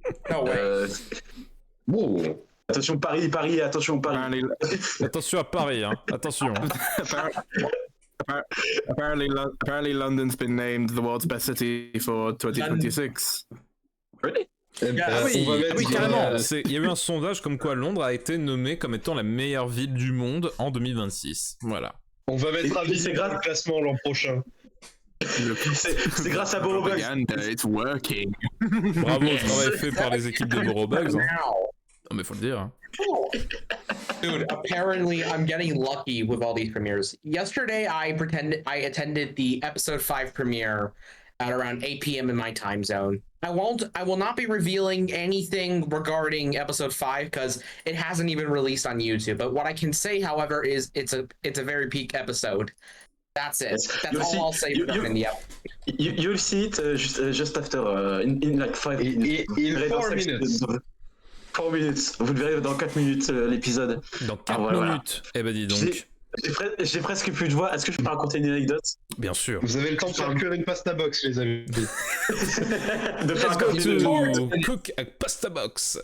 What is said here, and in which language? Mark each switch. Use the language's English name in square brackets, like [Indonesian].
[English] No way. [French] Wow. Attention Paris, attention Paris. Attention à Paris, hein. Attention. [English] Apparently London's been named the world's best city for 2026. Really? [French] Oui, carrément. Il y a eu un sondage comme quoi Londres a été nommée comme étant la meilleure ville du monde en 2026. Voilà. On va mettre un le classement l'an prochain. C'est grâce à Borobugs. [English] It's working. [French] Bravo au travail fait par les équipes de Borobugs. Hein. Non mais faut le dire. Hein. [English] Dude, apparently I'm getting lucky with all these premieres. Yesterday, I attended the episode 5 premiere at around 8 p.m. in my time zone. I will not be revealing anything regarding episode 5 because it hasn't even released on YouTube. But what I can say, however, is it's a very peak episode. That's it. That's all I'll say for that. Yep. You'll see it just after, in like 5 minutes. In 4 minutes. 4 minutes. [French] Vous le verrez dans 4 minutes l'épisode. Dans 4 minutes. Eh ben dis donc. J'ai presque plus de voix. Est-ce que je peux raconter une anecdote? Bien sûr. Vous avez le temps de faire cuire une pasta box, les amis. [English] Let's go to cook a pasta box.